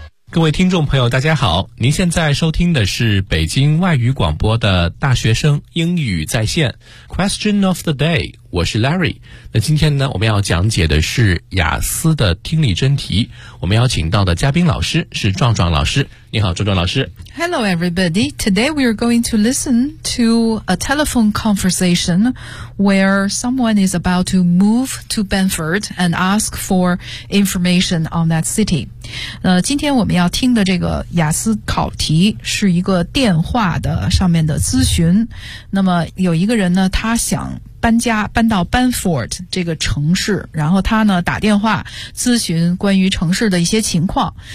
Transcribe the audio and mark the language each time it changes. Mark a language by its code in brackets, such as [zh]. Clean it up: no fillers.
[zh] 各位听众朋友大家好，您现在收听的是北京外语广播的大学生英语在线 Question of the day， 我是 Larry。那今天呢，我们要讲解的是雅思的听力真题，我们邀请到的嘉宾老师是壮壮老师。你好壮壮老师。 [en] Hello everybody. Today we are going to listen to a telephone conversation where someone is about to move to Benford and ask for information on that city. [zh] 今天我们要听的这个雅思考题是一个电话的上面的咨询。那么有一个人呢，他想搬家，搬到 Benford 这个城市，然后他呢打电话咨询关于城市的一些情况。